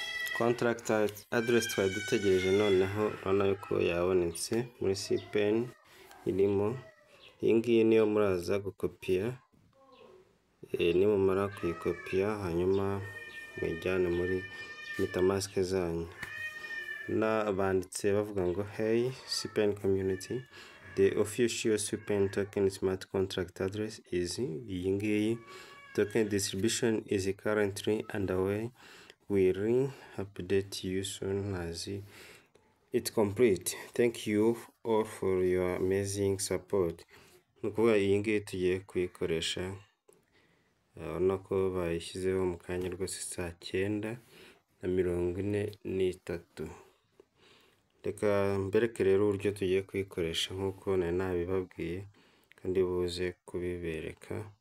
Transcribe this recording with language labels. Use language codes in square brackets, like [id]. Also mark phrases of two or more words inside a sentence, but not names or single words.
[en] contract address [rw] twari dutegereje noneho urabona yuko yabonetse muri cPen irimo. Iyi ngiyi niyo muraza gukopiya, nimumara kuyikopiya hanyuma mwijyane muri metamask zanyu. Banditse bavuga ngo [en] hey cPen community, the official cPen token smart contract address is [rw] iyi ngiyi. [en] Token distribution is currently underway. We'll update you soon as it's complete. Thank you all for your amazing support. [rw] Nukuvuga iyi ngiyi tugiye kuyikoresha, urabona ko bayishyizeho mu kanya rwose 9:43. Reka mbereke rero uburyo tugiye kuyikoresha nk'uko nari nabibabwiye kandi buze kubibereka.